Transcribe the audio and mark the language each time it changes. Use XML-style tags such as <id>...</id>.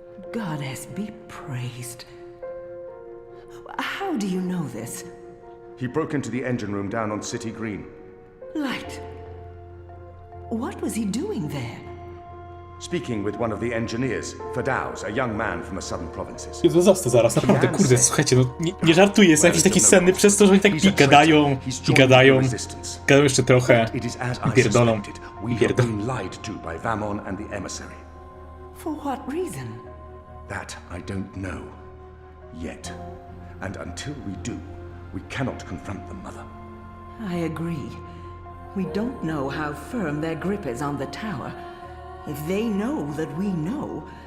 <en>Goddess be praised. How do you know this? He broke into the engine room down on City Green. Light. What was he doing there? Speaking with one of the engineers, Fabuła, a young man from the southern provinces.</en> <pl>Jezu, został zaraz, naprawdę, kurde, słuchajcie, no nie żartuję, są jakieś takie sceny przez to, że oni tak gadają, gadają jeszcze trochę i pierdolą.</pl> <en>Lied to by Vamon and the emissary. For what reason? That I don't know. Yet. And until we do, we cannot confront them, Mother. I agree. We don't know how firm their grip is on the tower. If they know that we know...</en>